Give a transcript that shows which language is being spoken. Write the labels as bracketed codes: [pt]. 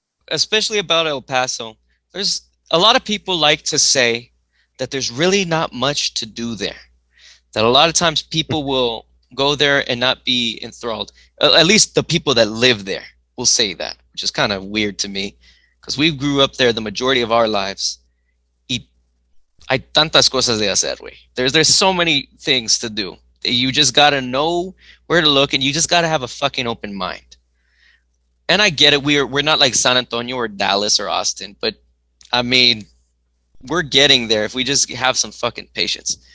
[en] especially about El Paso, there's a lot of people like to say that there's really not much to do there. That a lot of times people will go there and not be enthralled. At least the people that live there will say that, which is kind of weird to me because we grew up there the majority of our lives. [es] Y hay tantas cosas de hacer, güey. [en] There's so many things to do. You just gotta know where to look, and you just gotta have a fucking open mind. And I get it. We're not like San Antonio or Dallas or Austin, but I mean, we're getting there if we just have some fucking patience.